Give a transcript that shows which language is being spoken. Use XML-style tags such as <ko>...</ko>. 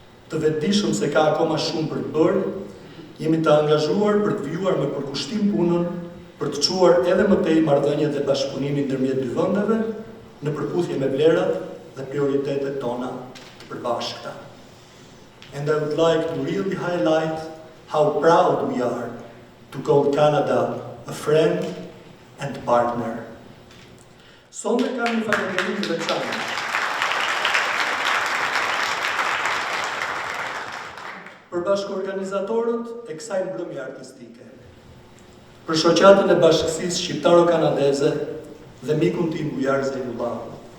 <sq>Të vetëdijshëm se ka akoma shumë për të bërë, jemi të angazhuar për të vijuar me përkushtim punën, për të çuar edhe më tej marrëdhëniet dhe bashkëpunimin ndërmjet dy vendeve në përputhje me vlerat dhe prioritetet tona të përbashkëta.</sq> <en>And I would like to really highlight how proud we are to call Canada a friend and partner.</en> <sq>Sonde kam një falënderim të veçantë për bashkëorganizatorët e kësaj mbrëmje artistike, për shoqatën e bashkësisë shqiptaro-kanadeze dhe mikun tim Bujar Zejnullahu,</sq>